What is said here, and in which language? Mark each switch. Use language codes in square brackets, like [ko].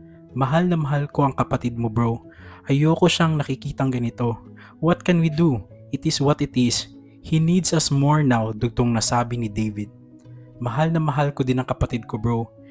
[tl] Mahal na mahal ko ang kapatid mo bro. Ayoko siyang nakikitang ganito. [en] What can we do? It is what it is. He needs us more now, [tl] dugtong na sabi ni David. Mahal na mahal ko din ang kapatid ko bro.